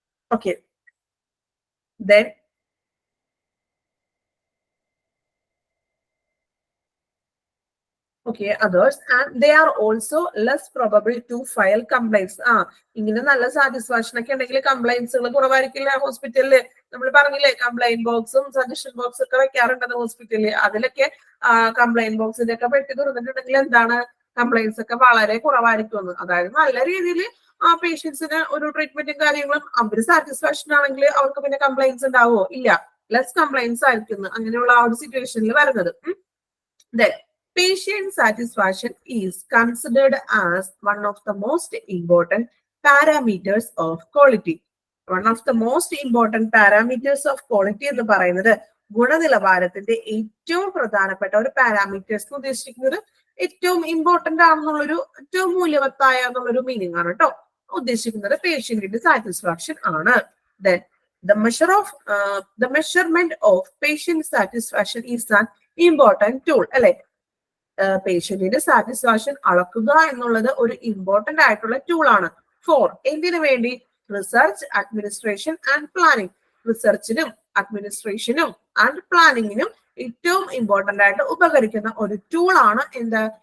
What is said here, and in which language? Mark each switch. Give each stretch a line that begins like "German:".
English: Okay, then okay, others, and they are also less probable to file complaints.
Malayalam: ഇങ്ങനെ നല്ല satisfaction ഒക്കെ ഉണ്ടെങ്കിൽ കംപ്ലൈൻസുകൾ കുറവായിരിക്കില്ല ഹോസ്പിറ്റലില്. നമ്മൾ പറഞ്ഞില്ലേ കംപ്ലൈന്റ് ബോക്സും സജഷൻ ബോക്സ് ഒക്കെ വെക്കാറുണ്ടെന്ന് ഹോസ്പിറ്റലിൽ. അതിലൊക്കെ കംപ്ലൈന്റ് ബോക്സിന്റെ ഒക്കെ പെട്ടി തുറന്നിട്ടുണ്ടെങ്കിൽ എന്താണ്? കംപ്ലൈൻസ് ഒക്കെ വളരെ കുറവായിരിക്കും. അതായത് നല്ല രീതിയിൽ ആ പേഷ്യൻസിന് ഒരു ട്രീറ്റ്മെന്റും കാര്യങ്ങളും അവര് സാറ്റിസ്ഫാക്ഷൻ ആണെങ്കിൽ അവർക്ക് പിന്നെ കംപ്ലൈൻസ് ഉണ്ടാവുമോ? ഇല്ല, ലെസ് കംപ്ലൈൻസ് ആയിരിക്കും അങ്ങനെയുള്ള ആ ഒരു സിറ്റുവേഷനിൽ വരുന്നത്.
English: Then patient satisfaction is considered as one of the most important parameters of quality. One of the most important parameters of quality
Malayalam: എന്ന് പറയുന്നത് ഗുണനിലവാരത്തിന്റെ ഏറ്റവും പ്രധാനപ്പെട്ട ഒരു പാരാമീറ്റേഴ്സ് എന്ന് ഉദ്ദേശിക്കുന്നത് ഏറ്റവും ഇമ്പോർട്ടന്റ് ആണെന്നുള്ളൊരു, ഏറ്റവും മൂല്യവത്തായ എന്നുള്ളൊരു മീനിങ് ആണ് കേട്ടോ ഉദ്ദേശിക്കുന്നത്. പേഷ്യന്റിന്റെ സാറ്റിസ്ഫാക്ഷൻ ആണ്.
English: Then the measurement of patient satisfaction is an important tool.
Malayalam: അല്ലെ, പേഷ്യന്റിന്റെ സാറ്റിസ്ഫാക്ഷൻ അളക്കുക എന്നുള്ളത് ഒരു ഇമ്പോർട്ടന്റ് ആയിട്ടുള്ള ടൂൾ ആണ്. എന്തിനു വേണ്ടി? Research, administration and planning. റിസർച്ചിനും അഡ്മിനിസ്ട്രേഷനും and പ്ലാനിങ്ങിനും ഏറ്റവും ഇമ്പോർട്ടന്റ് ആയിട്ട് ഉപകരിക്കുന്ന ഒരു ടൂൾ ആണ് എന്ത്?